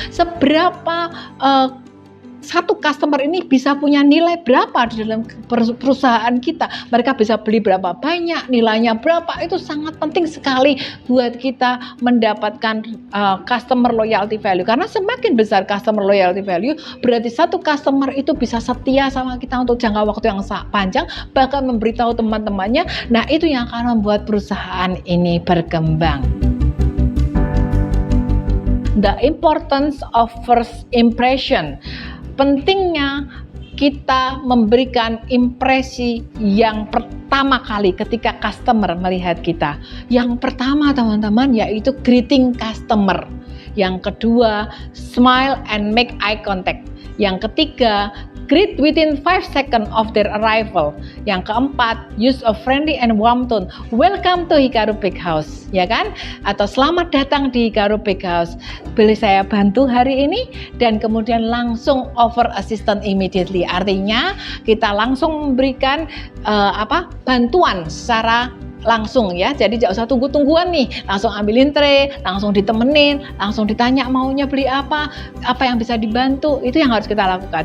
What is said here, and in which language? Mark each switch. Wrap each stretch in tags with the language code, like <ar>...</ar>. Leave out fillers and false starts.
<id>Seberapa satu customer ini bisa punya nilai berapa di dalam perusahaan kita, mereka bisa beli berapa banyak, nilainya berapa, itu sangat penting sekali buat kita mendapatkan customer loyalty value. Karena semakin besar customer loyalty value, berarti satu customer itu bisa setia sama kita untuk jangka waktu yang panjang, bahkan memberitahu teman-temannya. Nah, itu yang akan membuat perusahaan ini berkembang.</id> <en>The importance of first impression.</en> <id>Pentingnya kita memberikan impresi yang pertama kali ketika customer melihat kita. Yang pertama teman-teman yaitu greeting customer. Yang kedua,</id> <en>smile and make eye contact.</en> <id>Yang ketiga,</id> <en>greet within 5 seconds of their arrival.</en> <id>Yang keempat,</id> <en>use a friendly and warm tone. Welcome to Hikaru Bakehouse,</en> <id>ya kan? Atau selamat datang di Hikaru Bakehouse. Boleh saya bantu hari ini? Dan kemudian langsung</id> <en>offer assistance immediately.</en> <id>Artinya kita langsung memberikan bantuan secara langsung ya, jadi tidak usah tunggu-tungguan nih, langsung ambilin tray, langsung ditemenin, langsung ditanya maunya beli apa yang bisa dibantu, itu yang harus kita lakukan.</id>